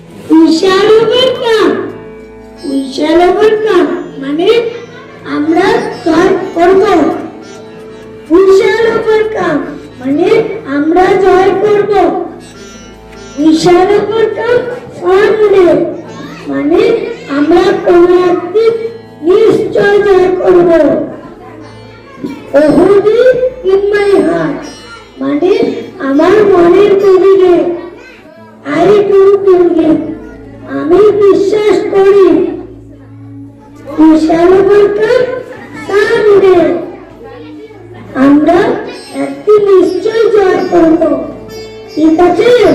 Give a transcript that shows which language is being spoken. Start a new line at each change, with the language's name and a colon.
English: We shall overcome. We shall overcome
Bangla: মানে আমরা জয় করব।
English: We shall overcome
Bangla: মানে আমরা জয় করব।
English: We shall overcome someday
Bangla: মানে আমরা কোনো একদিন নিশ্চয় জয় করব।
English: Oh, deep in my heart
Bangla: মানে আমার মনের গভীরে।
English: I do believe
Bangla: আমি বিশ্বাস করি।
English: We shall overcome someday
Bangla: আমরা একদিন নিশ্চয় জয় করব, ঠিক আছে?